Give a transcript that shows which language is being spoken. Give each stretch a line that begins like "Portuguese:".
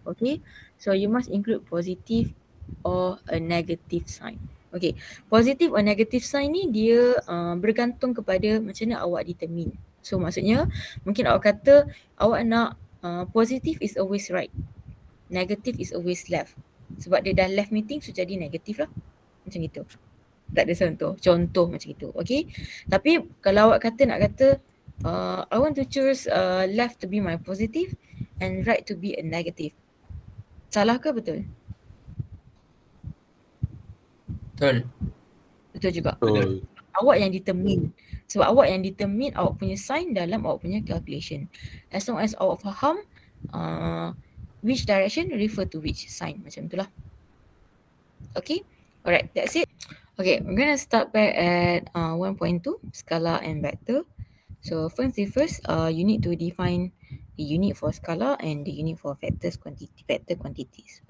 English: Okay, so you must include positive or a negative sign.
Malay: Okay,
English: positive or negative sign
Malay: ni dia bergantung kepada macam mana awak determine.
English: So
Malay: maksudnya mungkin awak kata awak nak
English: positive is always right, negative is always left.
Malay: Sebab dia dah left meeting, so jadi negatif lah. Macam gitu. Tak ada contoh macam itu. Okay, tapi kalau awak nak kata
English: I want to choose left to be my positive and right to be a negative,
Malay: salah ke betul? Betul juga. Betul. Awak yang determine. Sebab awak yang determine awak punya sign dalam awak punya calculation.
English: As long as
Malay: awak faham
English: which direction refer to which sign,
Malay: macam itulah.
English: Okay, alright, that's it. Okay, I'm gonna start back at 1.2, scalar and vector. So first, you need to define the unit for scalar and the unit for vector quantities.